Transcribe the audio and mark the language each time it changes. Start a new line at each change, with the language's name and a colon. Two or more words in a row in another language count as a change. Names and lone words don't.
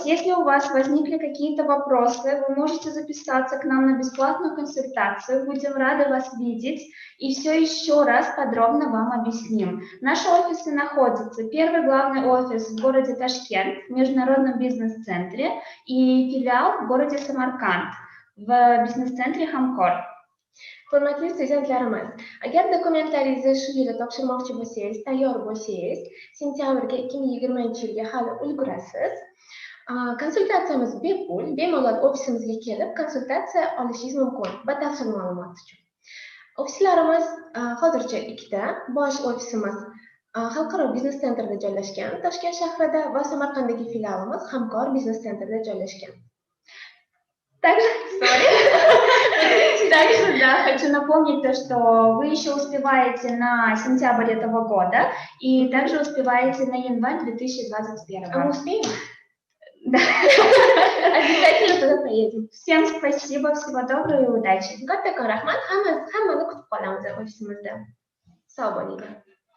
Russian: Если у вас возникли какие-то вопросы, вы можете записаться к нам на бесплатную консультацию. Будем рады вас видеть и все еще раз подробно вам объясним. Наши офисы находятся. Первый главный офис в городе Ташкент, в Международном бизнес-центре, и филиал в городе Самарканд, в бизнес-центре Хамкор.
Uzbek: Hurmatli studentlarimiz, agar dokumentlaringizni shu yili topshirmoqchi bo'lsangiz, tayyor bo'lsangiz, sentyabrga 2020 yilga hali ulgurasiz. Konsultatsiyamiz bepul, bemalol ofisimizga kelib konsultatsiya olishingiz mumkin. Batafsil ma'lumot uchun. Ofislarimiz hozircha ikkita. Bosh ofisimiz Xalqaro biznes centrda joylashgan, Toshkent shahrida, va Samarqanddagi filialimiz Hamkor biznes centrda joylashgan.
Russian: Также, да, хочу напомнить то, что вы еще успеваете на сентябрь этого года и также успеваете на январь 2021. А мы успеем? Да. Обязательно туда поедем. Всем спасибо, всего доброго и удачи.
Uzbek: Katta rahmat, hammani kutib qolamiz ofisimizda. Sog' bo'linglar.